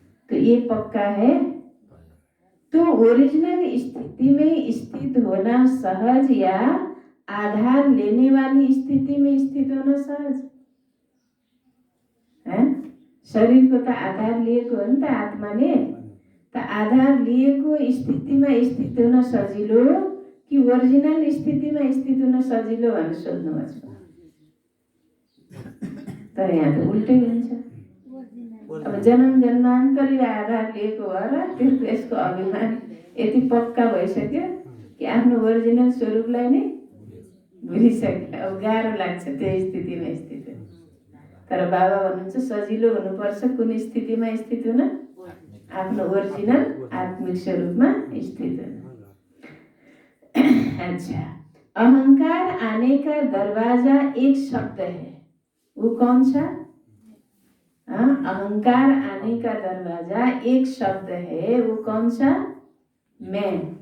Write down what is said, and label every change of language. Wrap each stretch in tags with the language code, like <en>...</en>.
<hi>तो ये पक्का है। तो ओरिजिनल स्थिति में स्थित होना सहज या आधार लेने वाली स्थिति में स्थित होना सहज है।</hi> <ne>शरीर को तो आधार लिएको हो नि त आत्माले, त आधार लिएको स्थितिमा स्थित हुन सजिलो कि ओरिजिनल स्थितिमा स्थित हुन सजिलो भनेर सोध्नुभएको छ। तर यहाँ त उल्टै हुन्छ। अब जन्म जन्मान्तर यो आधार लिएको भएर त्यसको अभिमान यति पक्का भइसक्यो कि आफ्नो ओरिजिनल स्वरूपलाई नै भुलिसक्यो। अब गाह्रो लाग्छ त्यो स्थितिमा स्थित हुन। तर बाबा भन्नुहुन्छ सजिलो हुनुपर्छ कुन स्थितिमा स्थित हुन? आफ्नो ओरिजिनल आत्मिक स्वरूपमा स्थित हुन।</ne> <hi>अच्छा, अहंकार आने का दरवाजा एक शब्द है, वो कौन सा? अहंकार आने का दरवाजा एक शब्द है, वो कौन सा? मैं।</hi>